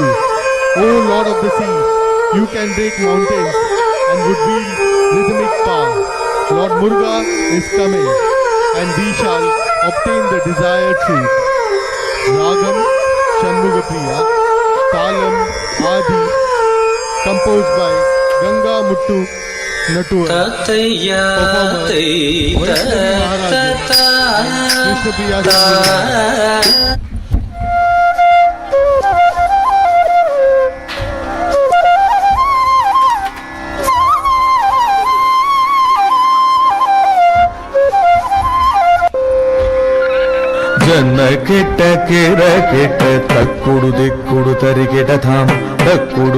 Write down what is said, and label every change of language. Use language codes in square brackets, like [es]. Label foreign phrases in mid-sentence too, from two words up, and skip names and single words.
[en] O Lord of the sea, you can break mountains and would wield rhythmic power. Lord Muruga is coming, and we shall obtain the desired truth. Ragam Shanmuga Priya, Talam Adi, composed by Ganga Muttu Nattuvar. Performer Vaishnavi Maharaji, Krishna Priya Shanmuga. ಜನ್ನ ಕೆಟ್ಟ ಕೇರ ಕೆಟ್ಟ ತಕ್ಕುಡು ದಿಕ್ಕುಡು ತರಿಗೆಡ ಧಾಮ್ ತಕ್ಕುಡು